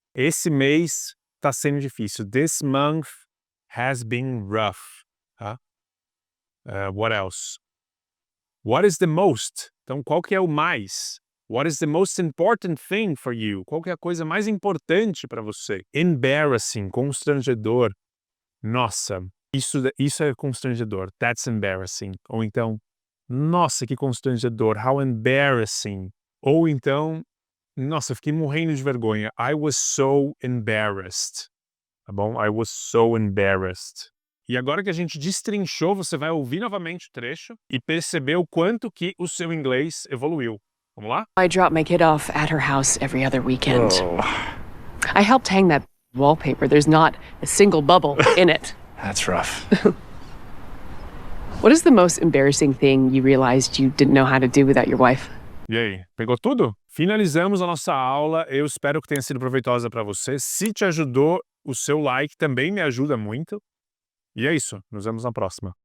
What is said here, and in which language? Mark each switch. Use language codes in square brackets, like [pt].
[pt] Esse mês está sendo difícil. [en] This month has been rough. Tá? What else? What is the most? [pt] Então, qual que é o mais? [en] What is the most important thing for you? [pt] Qual que é a coisa mais importante para você? Embarrassing, constrangedor. Nossa, isso é constrangedor. [en] That's embarrassing. [pt] Ou então, nossa, que constrangedor. [en] How embarrassing. [pt] Ou então, nossa, eu fiquei morrendo de vergonha. [en] I was so embarrassed. [pt] Tá bom? [en] I was so embarrassed. [pt] E agora que a gente destrinchou, você vai ouvir novamente o trecho e perceber o quanto que o seu inglês evoluiu. Vamos lá? [en] I drop my kid off at her house every other weekend. Oh, I helped hang that wallpaper. There's not a single bubble in it. that's rough. What is the most embarrassing thing you realized you didn't know how to do without your wife? [pt] E aí, pegou tudo? Finalizamos a nossa aula. Eu espero que tenha sido proveitosa para você. Se te ajudou, o seu like também me ajuda muito. E é isso. Nos vemos na próxima.